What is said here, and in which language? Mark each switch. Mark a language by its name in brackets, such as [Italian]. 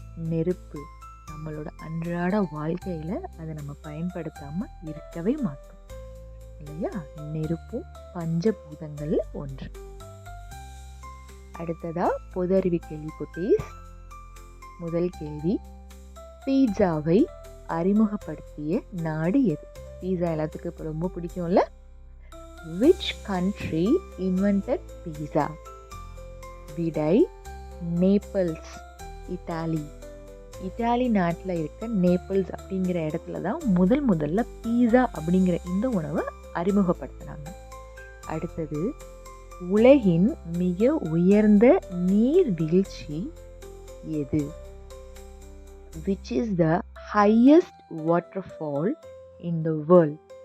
[Tamil] நெருப்பு நம்மளோட அன்றாட வாழ்க்கையில் அதை நம்ம பயன்படுத்தாமல் இருக்கவே மாட்டோம் இல்லையா. நெருப்பும் பஞ்சபூதங்களில் ஒன்று. அடுத்ததா பொது அறிவு கேள்வி குட்டீஸ். முதல் கேள்வி, பீட்சாவை அறிமுகப்படுத்திய நாடு எது? பீட்சா எல்லாத்துக்கும் இப்போ ரொம்ப பிடிக்கும்ல. [English] Which country invented pizza? [Tamil] விடை நேபிள்ஸ், இத்தாலி. இத்தாலி நாட்டில் இருக்க நேபிள்ஸ் அப்படிங்கிற இடத்துல தான் முதல்ல பீஸா அப்படிங்கிற இந்த உணவை அறிமுகப்படுத்தினாங்க. அடுத்தது, உலகின் மிக உயர்ந்த நீர்வீழ்ச்சி எது? [English] Which is the highest waterfall in the world?